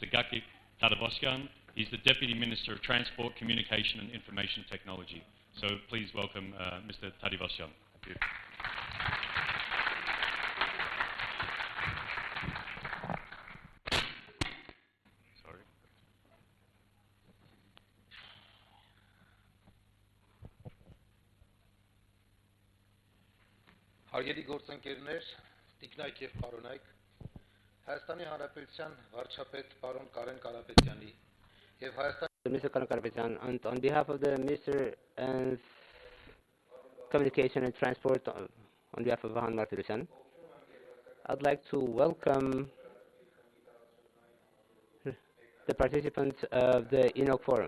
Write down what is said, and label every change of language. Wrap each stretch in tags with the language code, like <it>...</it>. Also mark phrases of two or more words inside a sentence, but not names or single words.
<en>Gakik Tadavosyan. He's the Deputy Minister of Transport, Communication and Information Technology. So please welcome Mr. Tadavosyan. Thank you. Sorry.</en> <hy>Հարգելի գործընկերներ, տիկնայք եւ պարոնայք, Հայաստանի Հանրապետության վարչապետ պարոն Կարեն Կարապետյանի եւ Հայաստանի</hy> <en>Mr. Karan Karapetyan, and on behalf of the Minister of Communication and Transport, on behalf of Vahan Martirosyan, I'd like to welcome the participants of the ENOG Forum.</en>